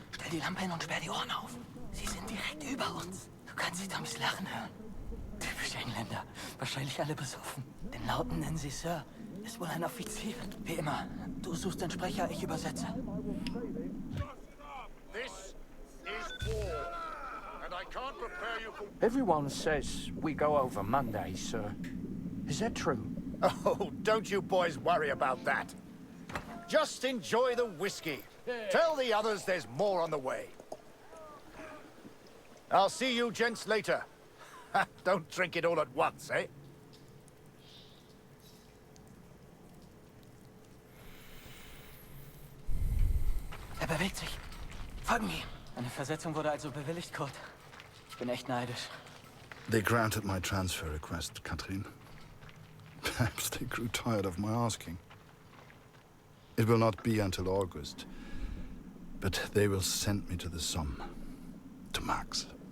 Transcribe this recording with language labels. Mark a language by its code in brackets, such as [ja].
[de] Die Lampe hin und sperr die Ohren auf. Sie sind direkt über uns. Du kannst sie Tommys Lachen hören. Typisch Engländer. Wahrscheinlich alle besoffen. Den Lauten nennen sie Sir. Ist wohl ein Offizier. Wie immer. Du suchst den Sprecher, ich übersetze. [en] This is war, and I can't prepare you for... Everyone says we go over Monday, sir. Is that true? Oh, don't you boys worry about that. Just enjoy the whiskey. Tell the others there's more on the way. I'll see you gents later. Don't drink it all at once, eh? [de] Bewegt sich. Folgen ihm. Eine Versetzung wurde also bewilligt, Kurt. Ich bin echt neidisch. [en] They granted my transfer request, Catherine. Perhaps they grew tired of my asking. It will not be until August. But they will send me to the Somme, to Max.